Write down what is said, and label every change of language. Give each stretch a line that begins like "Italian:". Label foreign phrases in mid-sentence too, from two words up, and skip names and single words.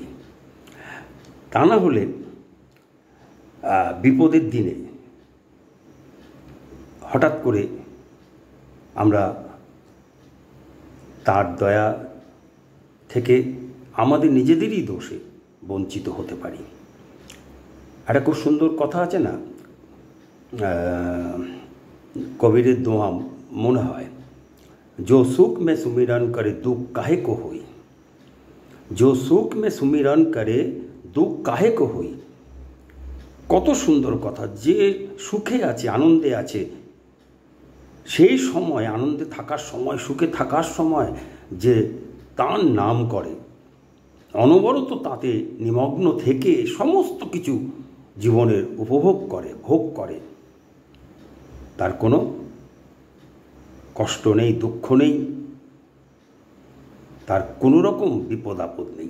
Bangla: তা না হলে বিপদের দিনে হঠাৎ করে আমরা তার দয়া থেকে আমাদের নিজেদেরই দোষে বঞ্চিত হতে পারি। একটা খুব সুন্দর কথা আছে না, কবিরের দোয়া মনে হয়,
Hindi: जो सुख में सुमिरन करे दुख काहे को होई, जो सुख में सुमिरन करे दुख काहे को होई।
Bangla: কত সুন্দর কথা। যে সুখে আছে, আনন্দে আছে, সেই সময়, আনন্দে থাকার সময়, সুখে থাকার সময় যে তার নাম করে, অনবরত তাতে নিমগ্ন থেকে সমস্ত কিছু জীবনের উপভোগ করে, ভোগ করে, তার কোনো কষ্ট নেই, দুঃখ নেই, তার কোনো রকম বিপদ আপদ নেই।